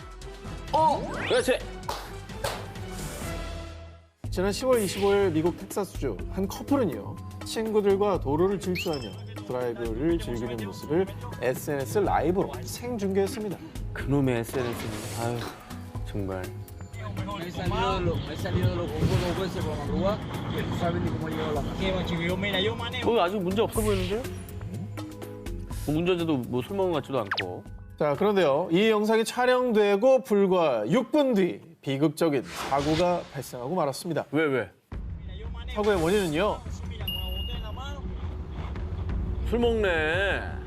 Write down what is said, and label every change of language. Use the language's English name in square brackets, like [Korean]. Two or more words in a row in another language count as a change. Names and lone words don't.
[Korean] 그렇지. 지난 10월 25일 미국 텍사스주 한 커플은요. 친구들과 도로를 질주하며 드라이브를 즐기는 모습을 SNS 라이브로 생중계했습니다. 그놈의 SNS는 아유 정말. [Spanish] Me he salido de lo congo dos veces con la grúa y tú sabes ni cómo llevo la mano. Que chico, mira, yo manejo. [Korean] 거기 아직 문제 없어 보이는데요? 운전자도 뭐 술 먹은 것 같지도 않고. 자, 그런데요. 이 영상이 촬영되고 불과 6분 뒤 비극적인 사고가 발생하고 말았습니다. 왜? 사고의 원인은요. 술 먹네.